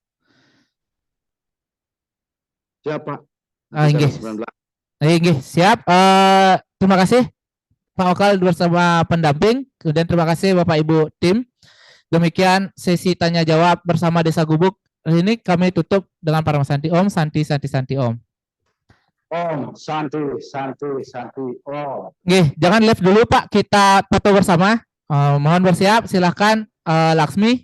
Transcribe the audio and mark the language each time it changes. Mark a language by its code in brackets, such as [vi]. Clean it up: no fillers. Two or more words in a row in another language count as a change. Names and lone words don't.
[id] Siapa? [jv] Nggih. Nggih, [id] siap. Terima kasih Pak Mekel bersama pendamping. Kemudian terima kasih Bapak Ibu tim. Demikian sesi tanya jawab bersama Desa Gubuk. Ini kami tutup dengan para [sa] Santi Om, Santi Om. Om, Santi, Om. [jv] Nggih, [id] jangan live dulu Pak, kita foto bersama. Mohon bersiap, silahkan Laksmi.